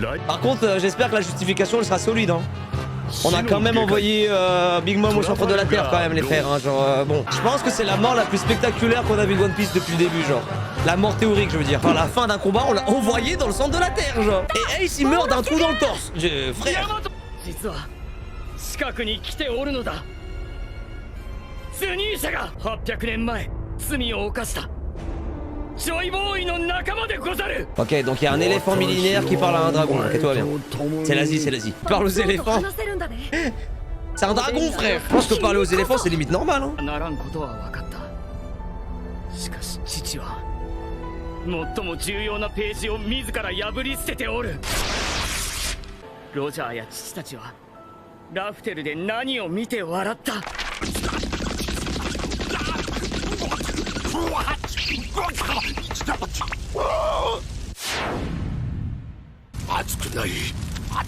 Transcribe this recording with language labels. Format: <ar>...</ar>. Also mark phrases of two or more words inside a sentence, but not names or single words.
<fr>Par contre, j'espère que la justification, elle sera solide, hein. On a quand même envoyé Big Mom au centre de la Terre, quand même, les frères, hein, genre... bon, je pense que c'est la mort la plus spectaculaire qu'on a vue de One Piece depuis le début, genre. La mort théorique, je veux dire. Enfin, la fin d'un combat, on l'a envoyé dans le centre de la Terre, genre. Et Ace, il meurt d'un trou dans le torse. Frère.</fr> <ja>スニーシャが800年前罪を犯したジョイボーイの仲間でござる</ja> <fr>Ok, donc il y a un éléphant millénaire qui parle à un dragon. Ok, toi bien. C'est l'Asie, c'est l'Asie. Parle aux éléphants. C'est un dragon, frère. Je pense que parler aux éléphants, c'est limite normal, hein.</fr> <ja>しかし父は最も重要なページを自ら破り捨てておるロジャーや父たちはラフテルで何を見て笑った熱くない</ja>